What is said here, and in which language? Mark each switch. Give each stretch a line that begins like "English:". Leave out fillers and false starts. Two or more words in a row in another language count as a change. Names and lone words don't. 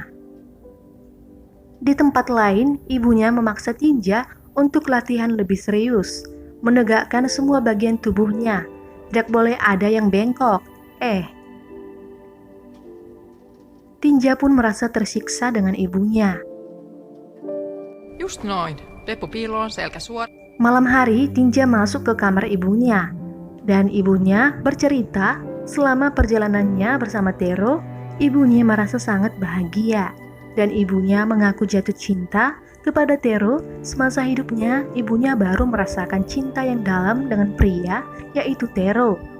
Indonesian: Di tempat lain, ibunya memaksa Tinja untuk latihan lebih serius, menegakkan semua bagian tubuhnya. Tidak boleh ada yang bengkok. Tinja pun merasa tersiksa dengan ibunya.
Finnish: Just noin. Peppu piiloon, selkä suora.
Indonesian: Malam hari, Tinja masuk ke kamar ibunya. Dan ibunya bercerita selama perjalanannya bersama Tero, ibunya merasa sangat bahagia. Dan ibunya mengaku jatuh cinta kepada Tero. Semasa hidupnya, ibunya baru merasakan cinta yang dalam dengan pria, yaitu Tero.